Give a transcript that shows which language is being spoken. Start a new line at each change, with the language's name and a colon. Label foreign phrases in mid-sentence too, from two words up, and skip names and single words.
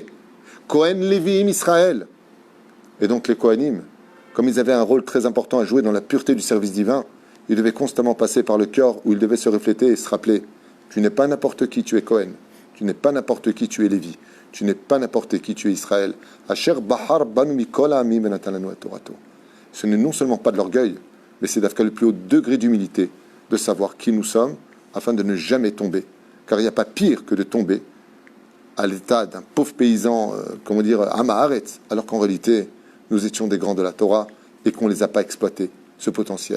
Hebrew: כהן לויים ישראל.
French: Et donc les Kohanim, comme ils avaient un rôle très important à jouer dans la pureté du service divin, ils devaient constamment passer par le cœur où ils devaient se refléter et se rappeler, tu n'es pas n'importe qui, tu es Kohen. Tu n'es pas n'importe qui, tu es Lévi. Tu n'es pas n'importe qui, tu es Israël.
Hebrew: אשר בחר בנו מכל העמים ונתן לנו את תורתו.
French: Ce n'est non seulement pas de l'orgueil, mais c'est d'afin le plus haut degré d'humilité, de savoir qui nous sommes, afin de ne jamais tomber. Car il n'y a pas pire que de tomber à l'état d'un pauvre paysan, comment dire, Amaharetz, alors qu'en réalité, nous étions des grands de la Torah et qu'on ne les a pas exploités, ce potentiel.